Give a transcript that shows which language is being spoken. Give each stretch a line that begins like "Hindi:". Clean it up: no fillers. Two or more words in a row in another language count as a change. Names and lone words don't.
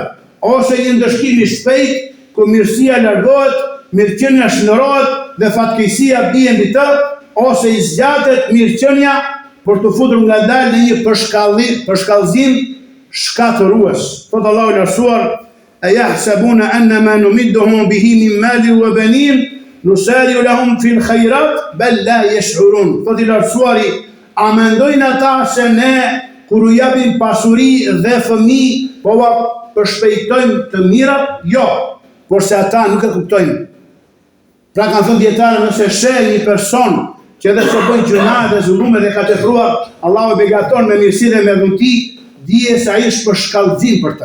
Albanian: Ose një ndëshkim i shpejt ku mirësia largohet, mirëqenia shndrohet dhe fatkeqësia bie mbi të, ose i zgjatet mirëqenia për të futur ngadalë në një përshkallëzim shkatërues. Thot Allahu i lartësuar:
Arabic: "أيحسبون أنما نمدهم به من مال وبنين نسارع لهم في الخيرات بل لا يشعرون."
Albanian: Thot i lartësuari, a mendojnë ata se ne kur u japim pasuri dhe fëmijë po ua përshpejtojmë të mirat? Jo, por se ata nuk e kuptojnë. Pra kanë thënë dietarë, nëse sheh një person që edhe që bëjnë gjuna dhe zullume dhe ka tepruar, Allahu e begaton me mirësi dhe me dhunti, dije se ai është për shkallëzim për të.